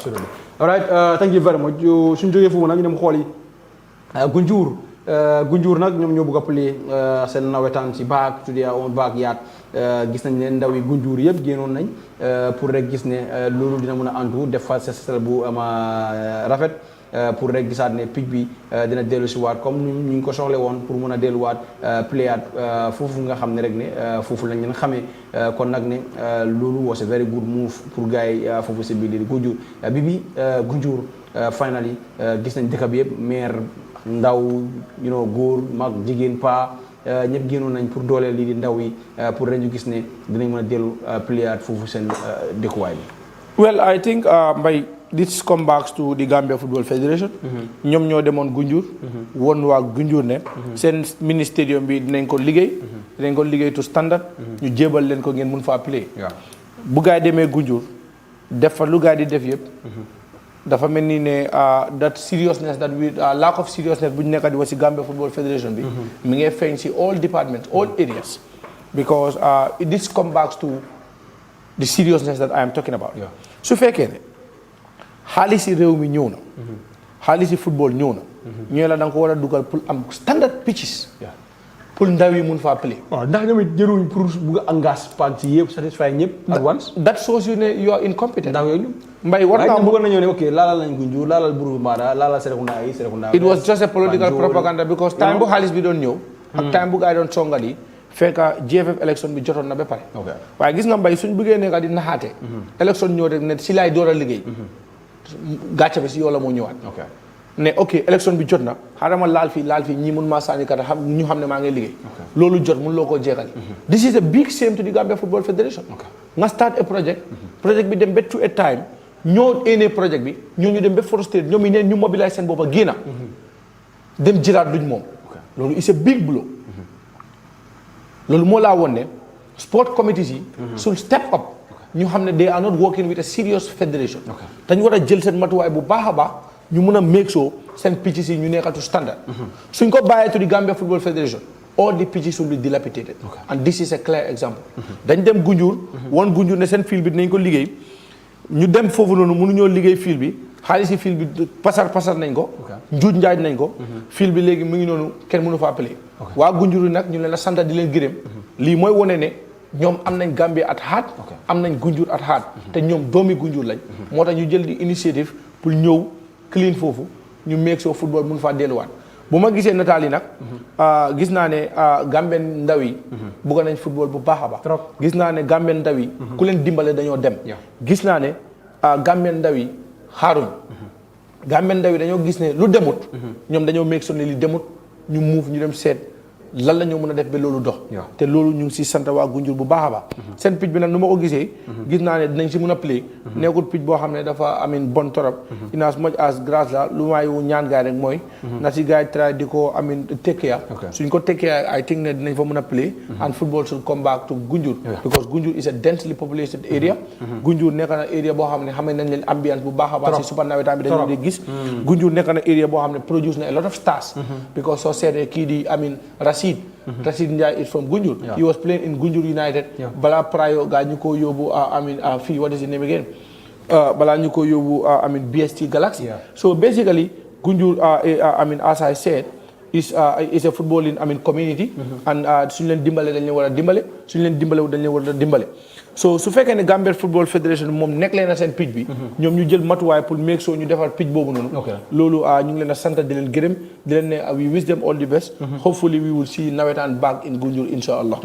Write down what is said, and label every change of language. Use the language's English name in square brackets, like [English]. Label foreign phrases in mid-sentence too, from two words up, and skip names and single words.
[English] absolutely all right thank you very much [Wolof] suñ jógee foofu nag ñu dem xool yi Gunjur nag ñoom ñoo bëgg a play seen nawetaan si baak [English] to their own backyard [Wolof] gis nañ ne ndaw yi Gunjur yëpp génnoon nañ pour rek gis ne loolu dina mën a antu def fa set bu ama rafet pour rek gisaat ne pitch bi dina dellu si waat comme ñu ngi ko soxle woon pour mën a delluwaat playaat foofu nga xam ne rek ne foofu lañ leen xamee kon nag ne loolu [English] was a very good move [Wolof] pour gars yi foofu si biir Gunjur Gunjur finally gis nañ dëkk bi yëpp maire ndaw góor mag jigéen pa ñëpp génnoon nañ pour dooleel lii di ndaw yi pour ren ñu gis ne dinañ mën a dellu playaat foofu seen dëkkuwaay bi. [English] Well, I think Mbaye this come back to the Gambia Football Federation. [Wolof] ñoom ñoo demoon Gunjur. woon waa Gunjur ne. seen [English] mini stadium [Wolof] bi dinañ ko liggéey [English] to standard. [Wolof] ñu jébal leen ko ngeen mun faa play. bu gaay demee Gunjur def fa lu gaay di def yëpp. dafa mel ni ne [English] that seriousness that we lack of seriousness [Wolof] bu ñu nekk di wax ci Gambia Football Federation bi. mi ngi feeñ ci [English] all departments all areas. because this come back to the seriousness that I am talking about. [Wolof] su fekkee ne xaalisi réew mi ñëw na xaalisi football ñëw na ñooy la da nga ko war a dugal pour am [English] standard pitches [Wolof] pour ndaw yi mun faa play waaw ndax ñoom it jëruñ pour bugg a engage parti yëpp satisfy ñëpp [English] at once that shows you ne you are incompetent [Wolof] ndax yooyu mbay war naa bëggoon nañoo ne ok laalal nañ Gunjur laalal Brufut laalal Serekunda [English] it was just a political propaganda because time [Wolof] bu xaalis bi doon ñëw ak time bu gaa yi doon songal yi fekk GFF election bi jotoon na ba pare waaye gis nga mbay suñ bëggee nekka di naxaate election ñëw rek ne si laay door a liggéey gàcce bi si yow la moo ñëwaat ne ok élection bi jot na xaaral ma laal fii ñii mun maa sànni kat xam ñu xam ne maa ngi liggéey loolu jot mun loo koo jeexal [English] this is a big shame to the Gambia Football Federation [Wolof] nga [English] start a project [Wolof] bi dem ba [English] to a time [Wolof] ñoo éenee project bi ñoo ñu dem ba frustré ñoom yi neen ñu mobiliser seen boppa génna dem jëlaat luñ moom loolu [English] is a big blow [Wolof] loolu moo laa woon ne [English] sport committees [Wolof] yi [English] should step up [Wolof] ñu xam ne [English] they are not working with a serious federation [Wolof] dañ war a jël seen matuwaay bu baax a baax ñu mun a [English] make sure [Wolof] seen pitches yi ñu nekkatu standard suñ ko bàyyee to [English] the Gambia Football Federation all the pitches will be dilapidated and this is a clear example [Wolof] dañ dem Gunjur woon Gunjur ne seen field bi dinañ ko liggéey ñu dem foofu noonu mënuñoo liggéey field bi xaalis yi field bi pasar nañ ko njuuj njaaj nañ ko field bi léegi mu ngi noonu kenn mënu faa play waa Gunjur yi nag ñu leen a sant di leen gërëm lii mooy wone ne ñoom am nañ Gambia [English] at heart [Wolof] am nañ Gunjur [English] at heart [Wolof] te ñoom doomi Gunjur lañ moo tax ñu jël di initiative pour ñëw clean foofu ñu [English] make sure [Wolof] football mun faa delluwaat bu ma gisee nataal yi nag gis naa ne Gambien ndaw yi bugg nañ football bu baax a baax gis naa ne Gambien ndaw yi ku leen dimbale dañoo dem gis naa ne Gambien ndaw yi xaaruñ Gambien ndaw yi dañoo gis ne lu demut ñoom dañoo [English] make sure [Wolof] ne li demut ñu muuf ñu dem seet lan la ñoo mën a def ba loolu dox te loolu ñu ngi si sant waa Gunjur bu baax a baax seen pitch bi nag nu ma ko gisee gis naa ne dinañ si mën a play nekkul pitch boo xam ne dafa amin [French] bon torop [English] in as much as [Wolof] grâce la lu may ñaan gaay rek mooy na si gaay try di ko amin [English] take care [Wolof] suñ ko [English] take care I think [Wolof] ne dinañ fa mën a play [English] and football should come back to Gunjur because Gunjur is a densely populated area [Wolof] Gunjur nekk na area boo xam ne xamee nañ leen ambiance bu baax a baax si super nawetaan bi dañu di gis Gunjur nekk na area boo xam ne produce na [English] a lot of stars because [Wolof] soo seetee kii di amin Rashid Ndiaye [English] is from Gunjur. He was playing in Gunjur United. [Wolof] Bala prior gaa ñu ko yóbbu fii [English] what is his name again? [Wolof] Balaa ñu ko yóbbu BST Galaxy. [English] So basically Gunjur as I said is a footballing community. [Wolof] And suñu leen dimbale dañ leen war a dimbale suñu leen dimbale dañ leen war a dimbale. So su fekkee ne Gambia Football Federation moom nekk leen na seen pitch bi ñoom ñu jël matuwaay pour [English] make sure [Wolof] ñu defar pitch boobu noonu loolu ñu ngi leen a sant di leen gërëm di leen ne [English] we wish them all the best hopefully we will see nawetaan back in Gunjur [Arabic] إن شاء الله